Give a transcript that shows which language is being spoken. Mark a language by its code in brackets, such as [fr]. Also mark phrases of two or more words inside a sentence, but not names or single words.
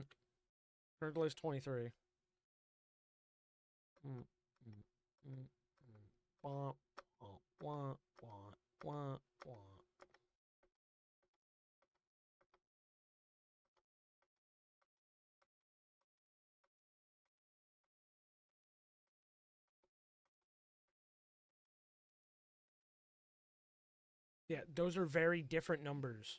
[en] Current delay is 23. Mm, mm, mm, mm. Wah, wah, wah, wah, wah, wah. Yeah, those are very different numbers.